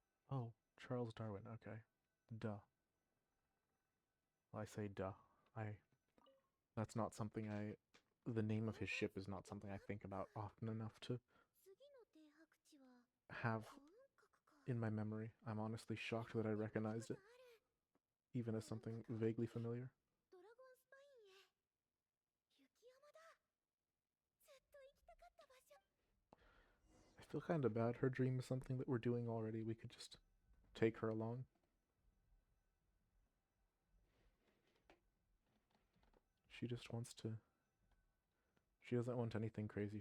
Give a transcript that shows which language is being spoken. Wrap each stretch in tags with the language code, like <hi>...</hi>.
<en>Oh, Charles Darwin, okay. Duh. Well, I say duh. That's not something the name of his ship is not something I think about often enough to</en> <ja>次の停泊地は</ja> <en>have</en> <ja>本格か</ja> <en>in my memory. I'm honestly shocked that I recognized it, even as something vaguely familiar.</en> <ja>ドラゴンスパインへ雪山だずっと行きたかった場所</ja> <en>I feel kind of bad. Her dream is something that we're doing already. We could just take her along. She just wants to. She doesn't want anything crazy.</en>